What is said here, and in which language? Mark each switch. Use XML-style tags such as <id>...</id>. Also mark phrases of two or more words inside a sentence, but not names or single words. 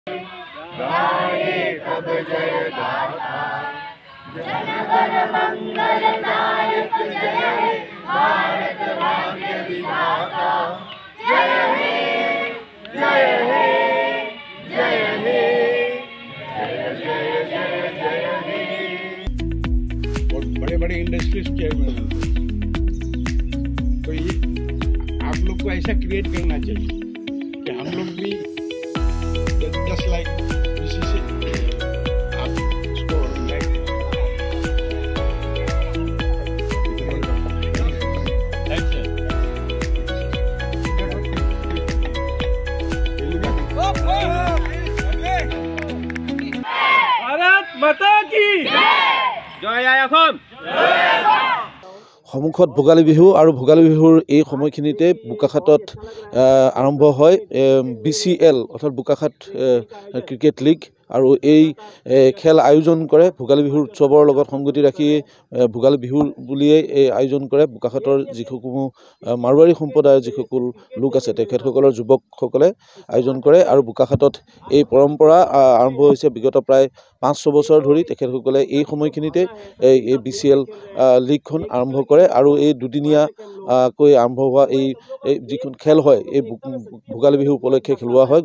<hi>गाये तब जय गाथा जनगण मंगलदायक जय हे भारत भाग्य विधाता जय हे जय हे जय हे जय जय जय जय हे। और बड़े-बड़े इंडस्ट्रीज चेयरमैन, तो ये आप लोग को ऐसा क्रिएट करना चाहिए कि हम लोग भी</hi> <en>just like this is it.</en> <hi>आप इसको like भारत माता की</hi> <as>জয় আই অসম। সন্মুখত ভোগালী বিহু আৰু ভোগালী বিহুৰ এই সময়খিনিতে বোকাখাটত আৰম্ভ হয় BCL অৰ্থাৎ বোকাখাট</as> <en>cricket league</en> <as>আৰু এই খেল আয়োজন কৰে ভোগালী বিহুৰ উৎসৱৰ লগত সংগতি ৰাখি ভোগালী বিহু বুলিয়ে এই আয়োজন কৰে বোকাখাটৰ যিসমূহ মাৰোৱাৰী সম্প্ৰদায়ৰ যিসকল লোক আছে তেখেতসকলৰ যুৱকসকলে আয়োজন কৰে আৰু বোকাখাটত এই পৰম্পৰা আৰম্ভ হৈছে বিগত প্ৰায় 5-6 বছৰ ধৰি তেখেতসকলে এই সময়খিনিতে এই BCL লীগখন আৰম্ভ কৰে আৰু এই দুদিনীয়া কৈ আৰম্ভ হোৱা এই যিখন খেল হয় এই ভোগালী বিহু উপলক্ষে খেলোৱা হয়।</as>